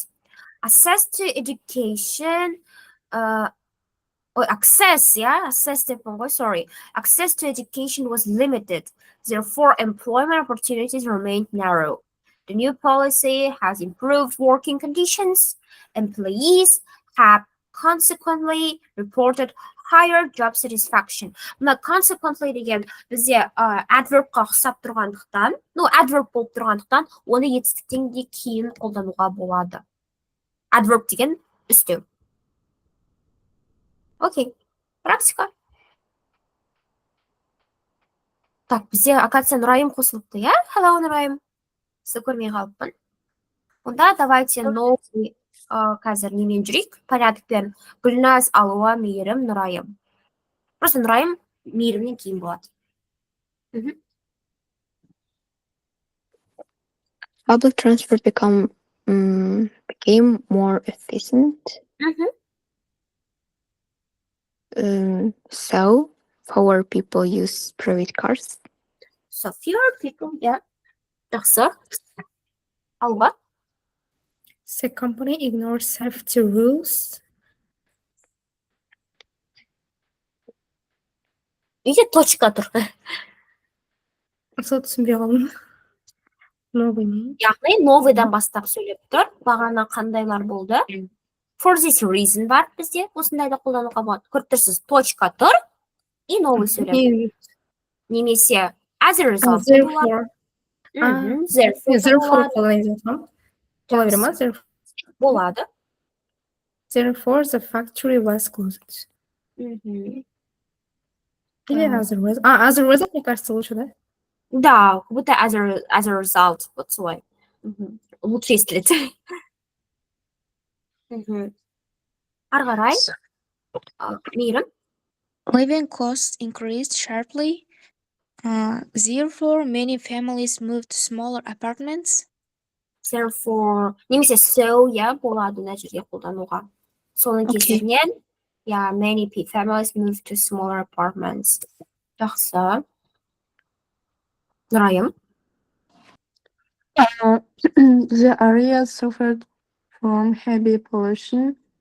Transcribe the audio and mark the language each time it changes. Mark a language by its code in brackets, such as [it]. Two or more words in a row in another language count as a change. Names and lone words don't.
[en] Access to education, access to education was limited. Therefore, employment opportunities remained narrow. The new policy has improved working conditions. Employees have consequently reported higher job satisfaction. [kk] Мына consequently деген бізде adverbқа ұқсап тұрғандықтан, adverb болып тұрғандықтан, оны етістіктен де кейін қолдануға болады. Adverb деген үстеу. Окей, практика. Так, бізде, оказывается, Нұрайым қосылыпты, Hello, Нұрайым. Сізді көрмей қалыппын. Онда [ru] давайте новый [kk] қазір немен жүрейік, порядокпен. Гүлназ, Алуа, Мейірім, Нұрайым. Просто Нұрайым Мейірімнен кейін болады. [en] Public transport became more efficient. So fewer people use private cars. So fewer people, [kk] Жақсы. Алуа. [en] The company ignores safety rules. [kk] Үйде точка тұр. Сол түсінбей қалдым. Новый не? Яғни, новыйдан бастап сөйлеп тұр. Бағана қандайлар болды? [en] For this reason [kk] бар бізде. Осындайды қолдануға болады. Көріп тұрсыз, точка тұр. [ru] И новый [kk] сөйлем. Немесе [en] as a result. Therefore [kk] болады. [en] Therefore, the factory was closed. [ru] Или otherwise. [en] Otherwise, [ru] мне кажется, лучше, да? Да, как будто [en] as a result. [ru] Вот свой. Лучше естілет. [kk] Ары қарай. Мейірім. [en] Living costs increased sharply. Therefore, many families moved to smaller apartments. Therefore, [kk] немесе so, болады мына жерге қолдануға. Соның кесірінен, [en] many families moved to smaller apartments. [kk] Жақсы. Нұрайым. [en] The area suffered from heavy pollution.